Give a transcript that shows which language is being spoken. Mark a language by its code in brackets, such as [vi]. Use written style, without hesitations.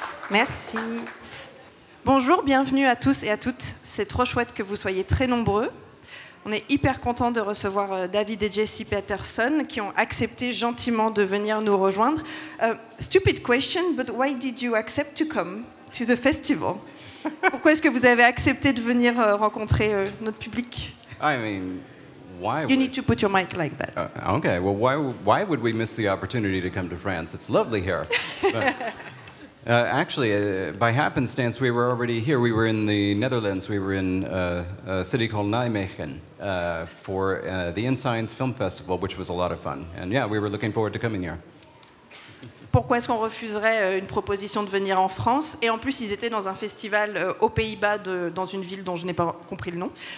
[fr] Merci. Bonjour, bienvenue à tous et à toutes. C'est trop chouette que vous soyez très nombreux. On est hyper content de recevoir David et Jessie Peterson qui ont accepté gentiment de venir nous rejoindre. [en] Stupid question, but why did you accept to come to the festival? [fr] Pourquoi est-ce que vous avez accepté de venir rencontrer notre public? [en] I mean, why? You need to put your mic like that. Okay, well, why would we miss the opportunity to come to France? It's lovely here. But, actually, by happenstance, we were already here. We were in the Netherlands. We were in a city called Nijmegen for the InScience Film Festival, which was a lot of fun. And yeah, we were looking forward to coming here. [fr] Pourquoi est-ce qu'on refuserait une proposition de venir en France? Et en plus, ils étaient dans un festival aux Pays-Bas, dans une ville dont je n'ai pas compris le nom.